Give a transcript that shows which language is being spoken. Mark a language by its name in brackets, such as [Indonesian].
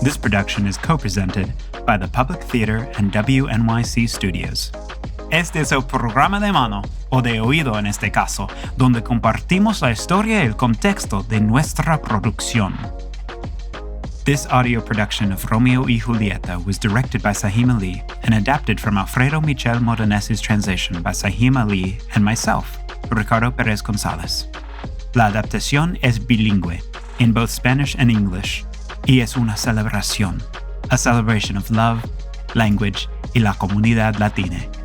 [English] This production is co-presented by the Public Theater and WNYC Studios. [Spanish] Este es el programa de mano, o de oído en este caso, donde compartimos la historia y el contexto de nuestra producción. [English] This audio production of Romeo y Julieta was directed by Sahim Ali and adapted from Alfredo Michel Modenesi's translation by Sahim Ali and myself, Ricardo Perez Gonzalez. [Spanish] La adaptación es bilingüe, [English] in both Spanish and English, [Spanish] y es una celebración, [English] a celebration of love, language [Spanish] y la comunidad latina.